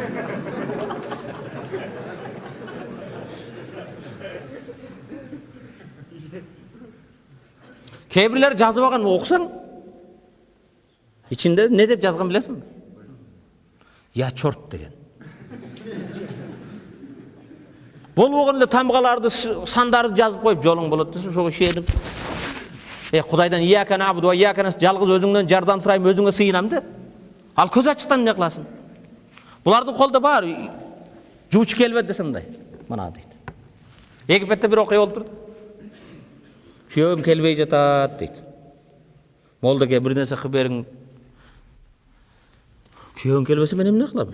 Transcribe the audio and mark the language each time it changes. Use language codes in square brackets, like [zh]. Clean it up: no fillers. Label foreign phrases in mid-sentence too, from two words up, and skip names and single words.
[ky] Кейбирлер жазып алган окусаң, ичинде не деп жазган билесиңби? Я чорт деген. Болбогон эле тамгаларды, сандарды жазып коюп, жолуң болот десе, ошого ишенип. [ar] Кудайдан إياك نعبد وإياك نس, [ky] жалгыз өзүңдөн жардам сурайм, өзүңө сыйынам де. Ал көз ачыктан эмне кыласың? Булардын колдо бар, жууч келбет десе мындай. Мына дейт. Египетте бир окуя болуп турду. Күйөөм келбей жатат дейт. Молдоге бир нерсе кылып бериң. Күйөөң келбесе мен эмне кылам?